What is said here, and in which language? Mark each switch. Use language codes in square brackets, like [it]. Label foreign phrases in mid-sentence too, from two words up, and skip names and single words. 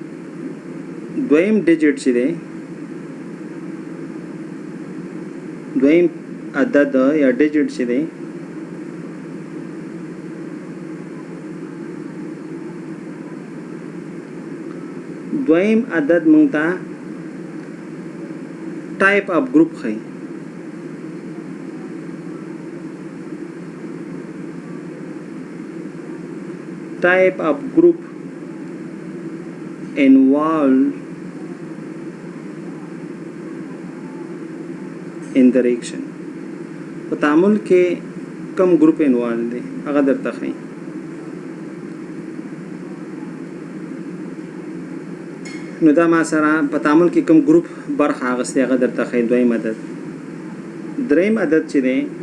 [ps] ډیجټ چې دی دویم عدد یا ډیجټ چې دی دویم عدد مونږ ته [en] type of group [ps] خي [en] type of group involved in the reaction [ps] په تعامل کې کم [en] group involved [ps] دي هغه درته ښیي نو دا ما سره په تعامل کې کم ګروپ برخه اخیستې هغه درته ښیي دویم عدد دریم عدد چې دی